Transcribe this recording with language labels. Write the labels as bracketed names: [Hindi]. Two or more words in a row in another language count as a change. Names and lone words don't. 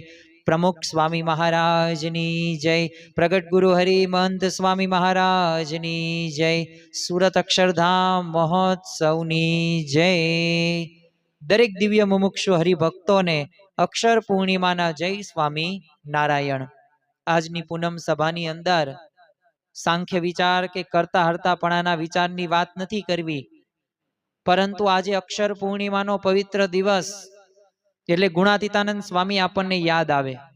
[Gujarati] પ્રમુખ સ્વામી મહારાજની જય। પ્રગટ ગુરુ હરિ મહંત સ્વામી મહારાજની જય। સૂરત અક્ષરધામ મહોત્સવની જય। દરેક દિવ્ય મુમુક્ષુ હરિભક્તો ને અક્ષર પૂર્ણિમાના જય સ્વામી નારાયણ। આજની પૂનમ સભાની અંદર સાંખ્ય વિચાર કે કરતા હરતાપણાના વિચારની વાત નથી કરવી, પરંતુ આજે અક્ષર પૂર્ણિમાનો પવિત્ર દિવસ એટલે ગુણાતીતાનંદ સ્વામી આપણને યાદ આવે.